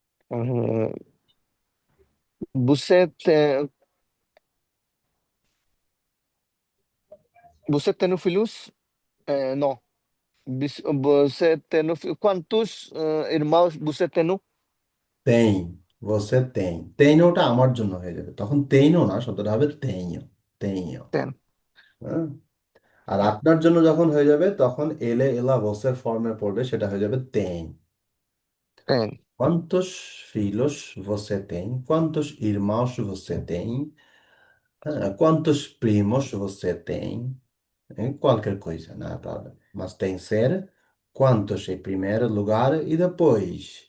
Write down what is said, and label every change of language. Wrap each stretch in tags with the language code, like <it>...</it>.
<pt>Hum, você tem, Você tem um filhos? Não. Você tem quantos irmãos você tem? Tem, você tem, tenho</pt> <bn>ওটা আমার জন্য হয়ে যাবে, তখন তেইনও না, শব্দটা হবে তেইও, তেইও।</bn> <pt>Tem.</pt> <bn>হ্যাঁ, আর আপনার জন্য যখন হয়ে যাবে তখন এলে এলা ভোসের ফর্মে পড়বে, সেটা হয়ে যাবে তেইন।</bn> <pt>Tem. Quantos filhos você tem? Quantos irmãos você tem? Quantos primos você tem? Qualquer coisa, não há problema. Mas tem que ser quantos em primeiro lugar e depois.</pt>